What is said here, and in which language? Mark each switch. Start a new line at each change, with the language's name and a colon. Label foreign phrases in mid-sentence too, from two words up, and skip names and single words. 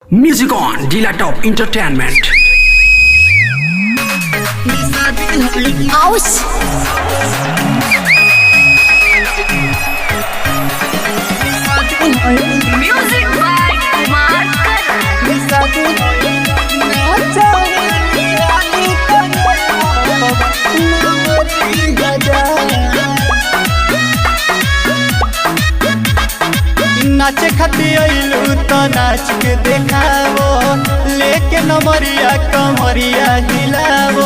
English: Music on Dila Top Entertainment. Aus. Music by Mark.
Bhojpuri: नाचे खातिर अइलू तो नाच के देखावो, लेके नमरिया कमरिया हिलावो।